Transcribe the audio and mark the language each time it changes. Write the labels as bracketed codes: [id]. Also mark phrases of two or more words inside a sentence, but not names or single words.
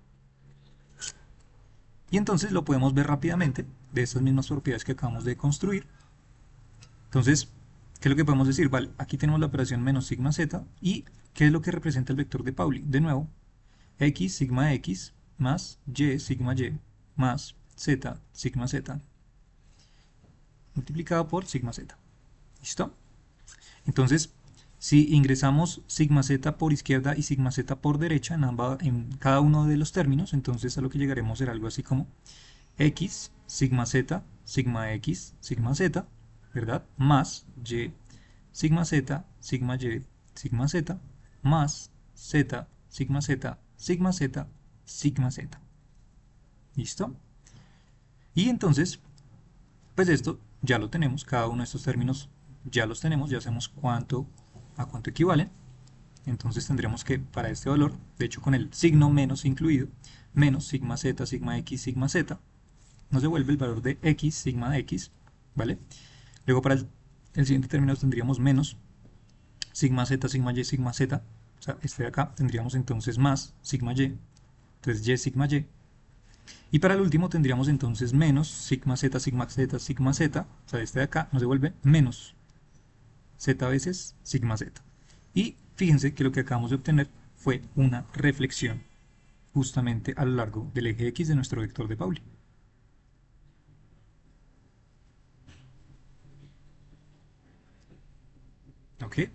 [es] Y entonces lo podemos ver rápidamente de estas mismas propiedades que acabamos de construir. Entonces, ¿qué es lo que podemos decir? Vale, aquí tenemos la operación menos sigma z, y ¿qué es lo que representa el vector de Pauli? De nuevo, x sigma x más y sigma y más z sigma z multiplicado por sigma z. ¿Listo? Entonces, si ingresamos sigma z por izquierda y sigma z por derecha en cada uno de los términos, entonces a lo que llegaremos será algo así como x sigma z sigma x sigma z, ¿verdad? Más y sigma z sigma y sigma z más z sigma z sigma z sigma z. ¿Listo? Y entonces, pues esto ya lo tenemos, cada uno de estos términos ya los tenemos, ya sabemos a cuánto equivalen. Entonces tendremos que, para este valor, de hecho con el signo menos incluido, menos sigma z, sigma x, sigma z, nos devuelve el valor de x, sigma de x, ¿vale? Luego para el siguiente término tendríamos menos sigma z, sigma y, sigma z, o sea, este de acá, tendríamos entonces más sigma y, entonces y, sigma y. Y para el último tendríamos entonces menos sigma z, sigma z, sigma z, o sea, este de acá nos devuelve menos z veces sigma z. Y fíjense que lo que acabamos de obtener fue una reflexión justamente a lo largo del eje X de nuestro vector de Pauli. ¿Ok?